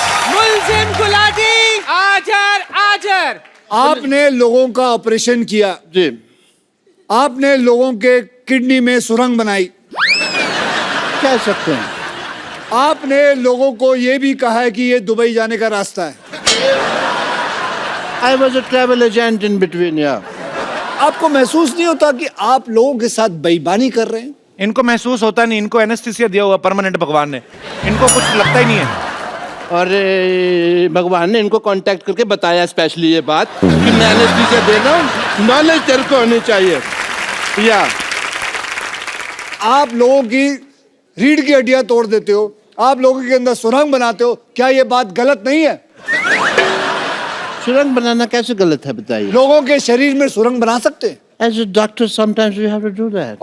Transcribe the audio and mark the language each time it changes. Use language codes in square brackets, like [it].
[hi] मुल्जिम गुलाटी आजर। आपने लोगों का ऑपरेशन किया, जी। आपने लोगों के किडनी में सुरंग बनाई, कह सकते हैं। आपने लोगों को यह भी कहा है कि ये दुबई जाने का रास्ता है। [en] I was a travel agent in between, yeah. [hi] आपको महसूस नहीं होता कि आप लोगों के साथ बेईमानी कर रहे हैं? इनको महसूस होता नहीं, इनको एनेस्थीसिया दिया हुआ परमानेंट भगवान ने, इनको कुछ लगता ही नहीं है। और भगवान ने इनको कांटेक्ट करके बताया स्पेशली ये बात कि मैं एनेस्थीसिया दे रहा हूँ, नॉलेज तेरे को होनी चाहिए। या आप लोगों की रीढ़ की हड्डियां तोड़ देते हो, आप लोगों के अंदर सुरंग बनाते हो, क्या ये बात गलत नहीं है? सुरंग बनाना कैसे गलत है बताइए? लोगों के शरीर में सुरंग बना सकते हैं। [en] As a doctor, sometimes we have to do that.